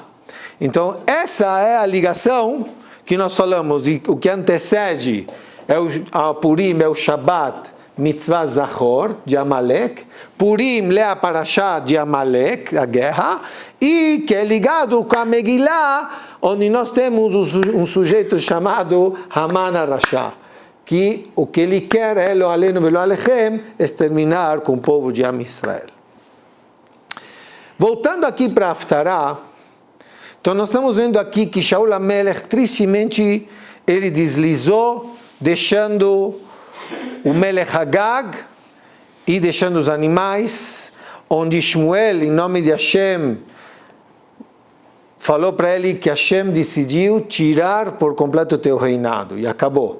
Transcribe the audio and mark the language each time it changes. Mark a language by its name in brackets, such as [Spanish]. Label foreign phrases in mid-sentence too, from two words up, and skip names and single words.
[Portuguese] Então, essa é a ligação que nós falamos, e o que antecede é o Purim, é o Shabbat, [Hebrew] מצוה זכור, [Portuguese] de Amalek, Purim, lê a Parashá de Amalek, a guerra, e que é ligado com a Megillah, onde nós temos um sujeito chamado [Hebrew] המן הרשע, [Portuguese] que o que ele quer é, [Hebrew] לא עלינו ולא עליכם, [Portuguese] exterminar com o povo de [Hebrew] עם ישראל. [Portuguese] Voltando aqui para Haftará, então nós estamos vendo aqui que [Hebrew] שאול המלך, [Portuguese] tristemente, ele deslizou, deixando o [Hebrew] מלך אגג [Portuguese] e deixando os animais, onde Shmuel, em nome de Hashem, falou para ele que Hashem decidiu tirar por completo o teu reinado, e acabou.